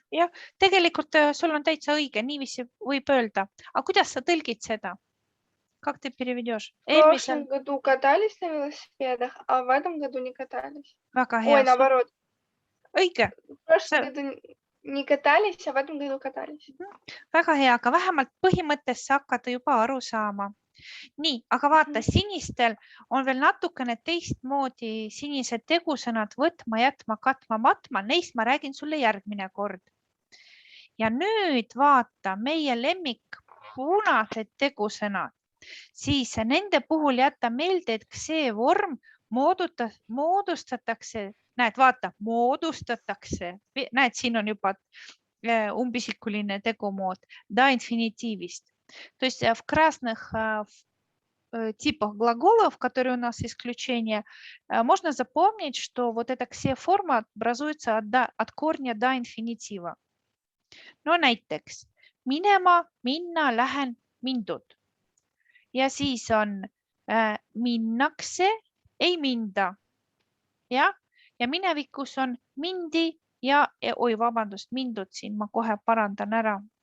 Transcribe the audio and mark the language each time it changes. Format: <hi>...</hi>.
<et>Jah, tegelikult sul on täitsa õige, niiviisi võib öelda. Aga kuidas sa tõlgid seda?</et> <ru>Как ты переведешь? В прошлом году катались на велосипедах, а в этом году не катались.</ru> <et>Väga hea.</et> <ru>Ой, наоборот.</ru> <et>Õige.</et> <ru>В прошлом году не катались, а в этом году катались.</ru> <et>Väga hea, aga vähemalt põhimõttest sa hakkad juba aru saama. Nii, aga vaata, sinistel on veel natukene teistmoodi sinised tegusõnad võtma, jätma, katma, matma. Neist ma räägin sulle järgmine kord. Ja nüüd vaata meie lemmik punased tegusõnad. Siis nende puhul jätta meelde, et see vorm moodustatakse. Näed, vaata, moodustatakse. Näed, siin on juba umbisikuline tegumood. Da инфинитивist.</et> <ru>То есть в красных типах глаголов, которые у нас исключения, можно запомнить, что вот эта ксеформа образуется от корня до инфинитива.</ru> <et>No näiteks minema, minna, lähen, mindud. Ja siis on minnakse, ei minda. Ja minevikus on mindi ja, oi vabandust, mindud siin, ma kohe parandan ära.</et>